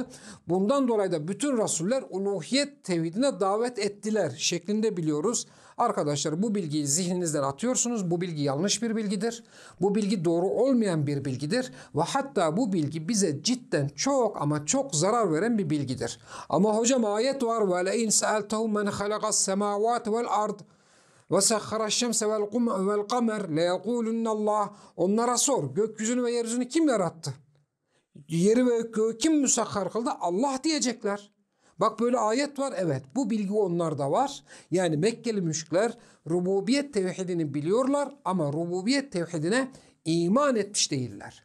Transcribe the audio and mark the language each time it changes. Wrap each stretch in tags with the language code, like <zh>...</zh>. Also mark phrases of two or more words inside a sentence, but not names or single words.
<tr>Bundan dolayı da bütün rasuller uluhiyet tevhidine davet ettiler şeklinde biliyoruz. Arkadaşlar bu bilgiyi zihninizden atıyorsunuz. Bu bilgi yanlış bir bilgidir. Bu bilgi doğru olmayan bir bilgidir. Ve hatta bu bilgi bize cidden çok ama çok zarar veren bir bilgidir. Ama hocam ayet var.</tr> <ar>وَلَاِنْ سَأَلْتَهُمْ مَنْ خَلَقَ السَّمَاوَاتِ وَالْاَرْضِ وَسَخَّرَ الشَّمْسَ وَالْقَمَرِ لَيَقُولُنَّ اللّٰهِ</ar> <tr>Onlara sor. Gökyüzünü ve yeryüzünü kim yarattı? Yeri ve göğü kim müsakhar kıldı? Allah diyecekler. Bak böyle ayet var, evet, bu bilgi onlarda var. Yani Mekkeli müşrikler rububiyet tevhidini biliyorlar ama rububiyet tevhidine iman etmiş değiller.</tr>